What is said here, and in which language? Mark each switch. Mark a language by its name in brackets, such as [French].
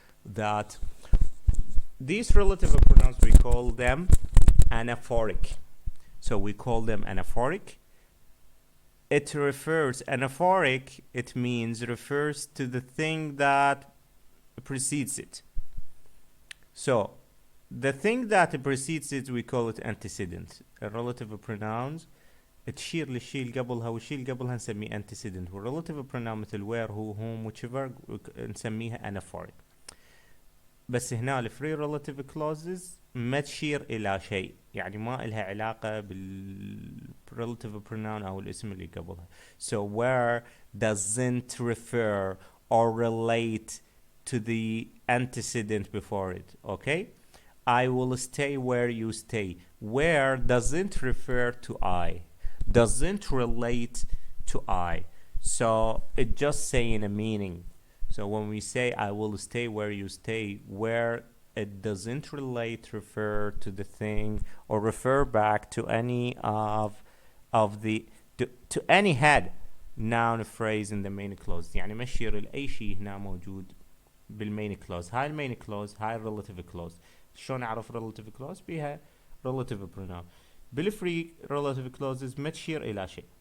[English] That these relative pronouns, we call them anaphoric. So we call them anaphoric. It refers, anaphoric, it means refers to the thing that precedes it. So the thing that precedes it we call it antecedent. [Arabic] Relative pronouns تشير للشيء اللي قبلها والشيء اللي قبلها نسميه antecedent، والrelative pronoun مثل where who whom whichever نسميها anaphoric. بس هنا الفري relative clauses ما تشير إلى شيء، يعني ما إلها علاقة relative pronoun أو الاسم اللي قبلها. [English] So where doesn't refer or relate to the antecedent before it. Okay? I will stay where you stay. Where doesn't refer to I. Doesn't relate to I. So it just saying a meaning. So when we say I will stay where you stay, where it doesn't relate, refer to the thing or refer back to any of the to any head noun phrase in the main clause. [Arabic] يعني ما يشير لأي شيء هنا موجود بالمين كلوز. هاي المين كلوز، هاي الريلاتيف كلوز. شلون اعرف ريلاتيف كلوز؟ بيها ريلاتيف بروناون. بالفري ريلاتيف كلوزز ما تشير الى شيء.